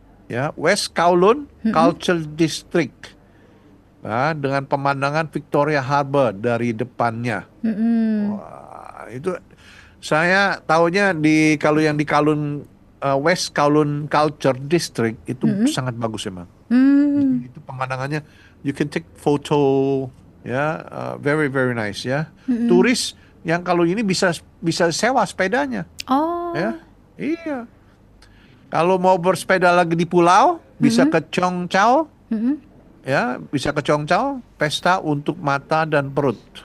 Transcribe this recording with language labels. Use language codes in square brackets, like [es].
[id] Ya, West Kowloon Cultural District, nah, dengan pemandangan Victoria Harbour dari depannya. Wah, itu saya tahunya kalau yang di Kowloon, West Kowloon Cultural District itu sangat bagus emang. Itu pemandangannya, [en] you can take photo, ya, very very nice ya. [id] Turis yang kalau ini bisa sewa sepedanya. Oh. Ya, iya. Kalau mau bersepeda lagi di pulau, bisa ke Cheung Chau, ya, bisa ke Cheung Chau, pesta untuk mata dan perut.